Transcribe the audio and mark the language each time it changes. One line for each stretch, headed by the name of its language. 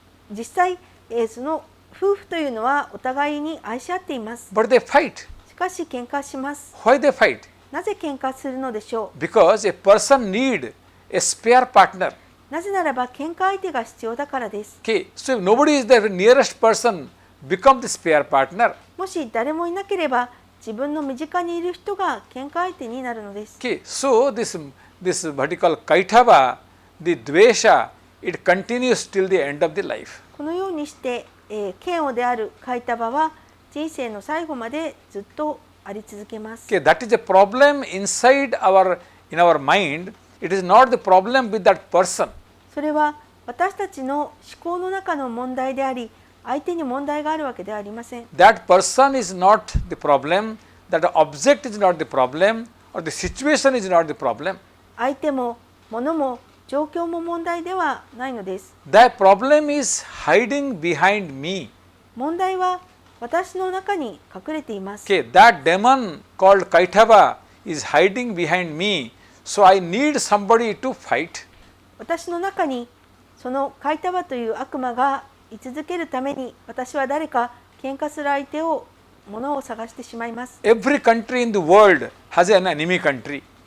Japanese: 実際、その夫婦というのはお互いに愛し合っています。
English: But they fight.
Japanese: しかし喧嘩します。
English: Why they fight?
Japanese: なぜ喧嘩するのでしょ
English: Because a person need a spare partner.
Japanese: う。なぜならば喧嘩相手が必要だからです。
English: Okay, so if nobody is there, the nearest person become the spare partner.
Japanese: もし誰もいなければ自分の身近にいる人が喧嘩相手になるのです。
English: Okay, so this vertical kaitava, the dvesha, it continues till the end of the life.
Japanese: このようにして、嫌悪であるカイタバは人生の最後までずっとあり続けます。
English: Okay, that is a problem inside in our mind. It is not the problem with that person.
Japanese: それは私たちの思考の中の問題であり、相手に問題があるわけではありません。
English: That person is not the problem. That object is not the problem, or the situation is not the problem.
Japanese: 相手も物も状況も問題ではないのです。
English: That problem is hiding behind me.
Japanese: 問題は私の中に隠れています。
English: Okay, that demon called Kaitava is hiding behind me. So I need somebody to fight.
Japanese: 私の中にそのカイタバという悪魔が居続けるために私は誰か喧嘩する相手を物を探してしまいます。
English: Every country in the world has an enemy country.